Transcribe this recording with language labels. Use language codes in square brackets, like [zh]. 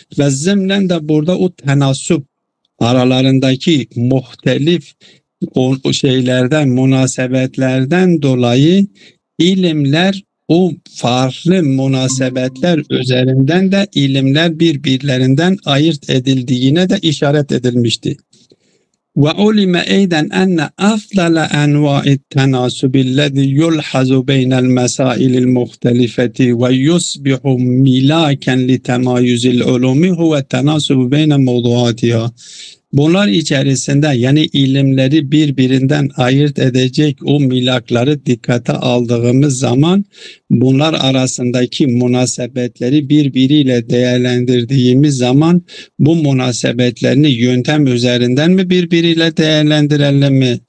[tr] Ve zımnen de burada o tenasup, aralarındaki muhtelif o şeylerden, münasebetlerden dolayı ilimler, o farklı münasebetler üzerinden de ilimler birbirlerinden ayırt edildiğine de işaret edilmişti. [ar] وعلم أيضا أن أفضل أنواع التناسب الذي يلحظ بين المسائل المختلفة ويصبح ملاكا لتمايز العلوم هو التناسب بين موضوعاتها. [tr] Bunlar içerisinde yani ilimleri birbirinden ayırt edecek o milakları dikkate aldığımız zaman bunlar arasındaki münasebetleri birbiriyle değerlendirdiğimiz zaman bu münasebetlerini yöntem üzerinden mi birbiriyle değerlendirelim mi?